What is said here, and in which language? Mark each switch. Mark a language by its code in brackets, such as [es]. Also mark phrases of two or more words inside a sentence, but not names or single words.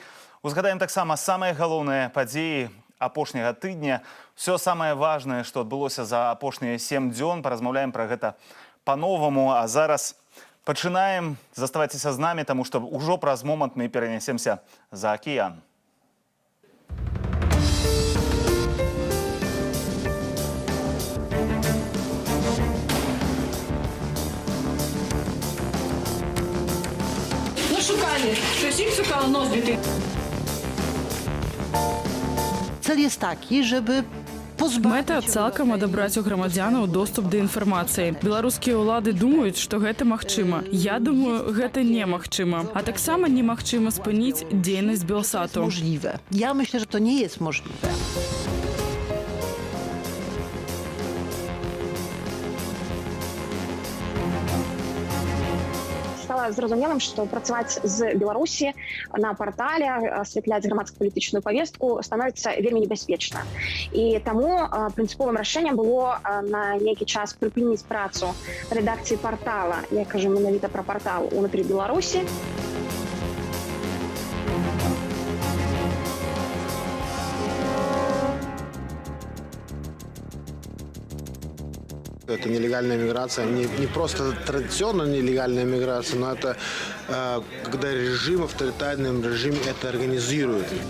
[be] Узгадаем таксама самыя галоўныя падзеі апошняга тыдня. Все самае важнае, што адбылося за апошнія 7 дзён. Паразмаўляем пра гэта па-новаму. А зараз пачынаем. Заставайцеся з намі, таму што ўжо праз момант мы перанясемся за акіян. [uk] Ну, шукали. Хтось їх шукав носбіти. [pl] Cel jest taki, żeby [be] Мэта цалкам адабраць у грамадзянаў доступ да інфармацыі. Беларускія ўлады думаюць, што гэта магчыма. Я думаю, гэта немагчыма. А таксама немагчыма спыніць дзейнасць Белсату. [pl] możliwe. Ja myślę, że to nie jest możliwe. [be] Стала зразумелым, што працаваць з Беларусі на партале, асвятляць грамадска-палітычную павестку становіцца вельмі небяспечна. І таму прынцыповым рашэннем было на нейкі час прыпыніць працу рэдакцыі партала, я кажу менавіта пра партал унутры Беларусі. [ru] Это нелегальная миграция, не просто традиционная нелегальная миграция, но это когда режим, авторитарный режим это организирует.